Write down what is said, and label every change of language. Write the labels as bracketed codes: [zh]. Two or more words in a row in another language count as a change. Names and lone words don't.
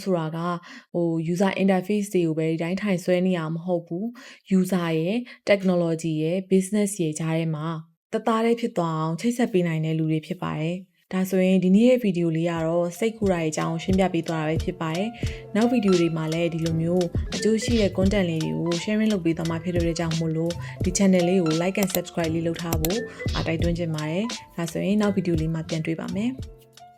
[my] ဆိုတာက [en] user interface [my] တွေကိုပဲဒီတိုင်းထိုင်ဆွဲနေရမှာမဟုတ်ဘူး user ရဲ့ technology ရဲ့ business ရဲ့ကြားထဲမှာတသားတည်းဖြစ်သွားအောင်ချိတ်ဆက်ပေးနိုင်တဲ့လူတွေဖြစ်ပါတယ်ဒါဆိုရင်ဒီနေ့ရဲ့ဗီဒီယိုလေးကတော့စိတ်ကူတာရဲ့အကြောင်းရှင်းပြပေးသွားတာပဲဖြစ်ပါတယ်။နောက်ဗီဒီယိုတွေမှာလည်းဒီလိုမျိုးအကျိုးရှိတဲ့ content လေးတွေကို sharing လုပ်ပေးသွားမှာဖြစ်တဲ့ကြောင့်မို့လို့ဒီ channel လေးကို [en] like and subscribe [my] လေးလုပ်ထားဖို့တိုက်တွန်းချင်ပါတယ်။ဒါဆိုရင်နောက်ဗီဒီယိုလေးမှာပြန်တွေ့ပါမယ်။